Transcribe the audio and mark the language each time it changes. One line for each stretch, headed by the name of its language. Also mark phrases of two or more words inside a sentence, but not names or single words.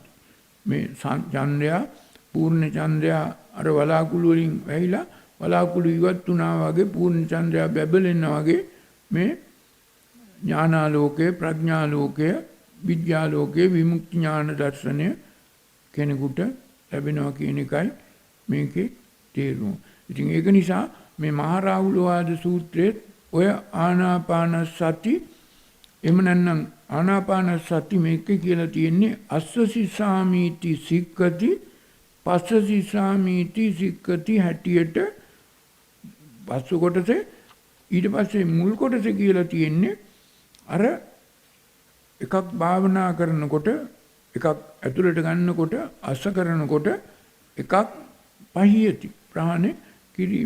Sinhala: මේ චන්ද්‍රයා පූර්ණ චන්ද්‍රයා අර වලාකුළු වලින් වැහිලා වලාකුළු ඉවත් වුණා වගේ පූර්ණ චන්ද්‍රයා බැබලෙනා වගේ මේ ඥානාලෝකය ප්‍රඥාලෝකය විද්‍යාලෝකයේ විමුක්ති ඥාන දර්ශනය කෙනෙකුට ලැබෙනවා කියන එකයි මේකේ තේරුම. ඉතින් ඒක නිසා මේ මහා රාහුලවාද සූත්‍රයේ ඔය ආනාපාන සති එහෙම නැත්නම් ආනාපාන සති මේක කියලා තියෙන්නේ
Pali: අස්සසි සාමීති සික්කති පස්සසි සාමීති සික්කති
Sinhala: හැටියට පස්ස කොටසේ ඊට පස්සේ මුල් කොටසේ කියලා තියෙන්නේ අර එකක් භාවනා කරනකොට එකක් ඇතුළට ගන්නකොට අස්ස කරනකොට එකක් පහියති ප්‍රහාණය කිරීම.